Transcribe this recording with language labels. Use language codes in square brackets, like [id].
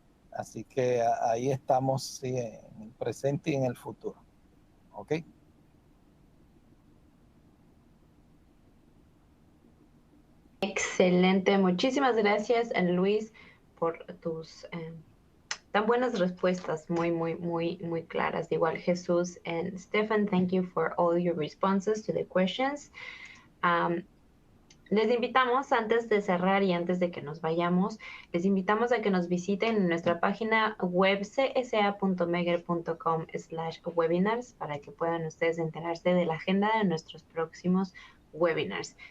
[es] Así que ahí estamos, sí, en el presente y en el futuro. ¿Ok? Excelente. Muchísimas gracias, Luis, por tus tan buenas respuestas, muy claras. [en] Igual Jesús and Stefan, thank you for all your responses to the questions. [es] Les invitamos, antes de cerrar y antes de que nos vayamos, les invitamos a que nos visiten en nuestra página web csa.megger.com/webinars para que puedan ustedes enterarse de la agenda de nuestros próximos webinars.